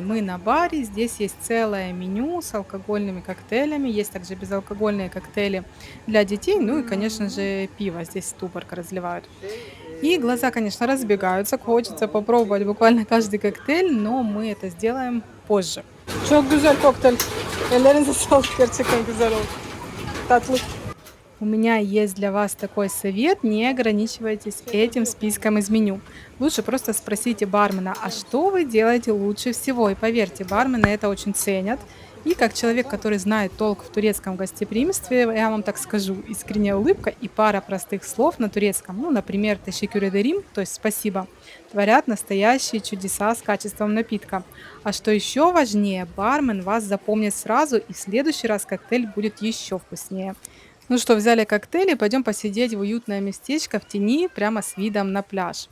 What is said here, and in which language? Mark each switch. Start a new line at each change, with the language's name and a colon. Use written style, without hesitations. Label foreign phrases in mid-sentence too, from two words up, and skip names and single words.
Russian: Мы на баре, здесь есть целое меню с алкогольными коктейлями, есть также безалкогольные коктейли для детей, ну и, конечно же, пиво здесь ступорка разливают. И глаза, конечно, разбегаются, хочется попробовать буквально каждый коктейль, но мы это сделаем позже.
Turkish: Çok güzel kokteyl. Ellerinize sağlık, gerçekten güzel oldu. Tatlı.
Russian: У меня есть для вас такой совет: не ограничивайтесь этим списком из меню. Лучше просто спросите бармена, а что вы делаете лучше всего? И поверьте, бармены это очень ценят. И как человек, который знает толк в турецком гостеприимстве, я вам так скажу, искренняя улыбка и пара простых слов на турецком, ну, например,
Turkish: «teşekkür ederim»,
Russian: то есть «спасибо», творят настоящие чудеса с качеством напитка. А что еще важнее, бармен вас запомнит сразу, и в следующий раз коктейль будет еще вкуснее. Ну что, взяли коктейли, пойдем посидеть в уютное местечко в тени, прямо с видом на пляж.